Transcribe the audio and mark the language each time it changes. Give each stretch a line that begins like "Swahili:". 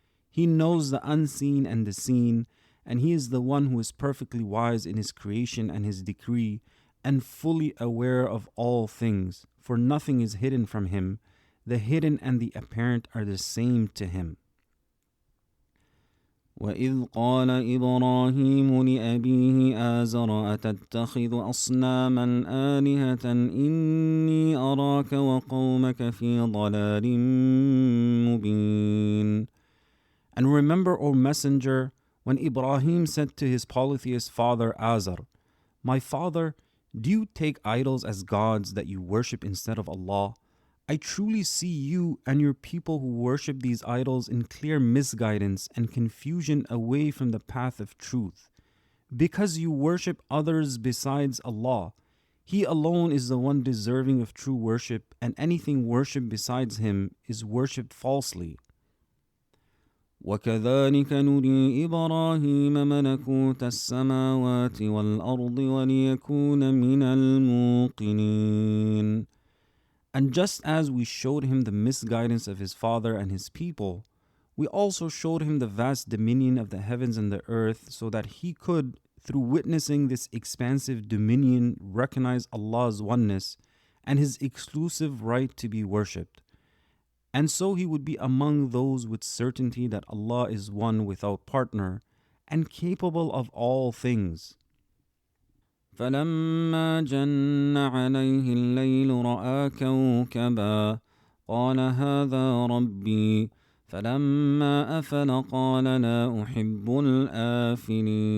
English: He knows the unseen and the seen, and he is the one who is perfectly wise in his creation and his decree, and fully aware of all things, for nothing is hidden from him. The hidden and the apparent are the same to him.
Arabic: وإذ قال إبراهيم لأبيه آزر أتتخذ أصناما آلهة إني أراك وقومك في ضلال مبين.
English: And remember, O Messenger, when Ibrahim said to his polytheist father Azar, "My father, do you take idols as gods that you worship instead of Allah? I truly see you and your people who worship these idols in clear misguidance and confusion away from the path of truth. Because you worship others besides Allah, He alone is the one deserving of true worship, and anything worshipped besides Him is worshipped falsely."
Arabic: وكذلك نري إبراهيم ملكوت السماوات والأرض وليكون من الموقنين.
English: And just as we showed him the misguidance of his father and his people, we also showed him the vast dominion of the heavens and the earth, so that he could, through witnessing this expansive dominion, recognize Allah's oneness and His exclusive right to be worshipped. And so he would be among those with certainty that Allah is one without partner and capable of all things.
Arabic: فلما جن عليه الليل رأى كوكبا قال هذا ربي فلما أفل قال لا أحب الآفلين.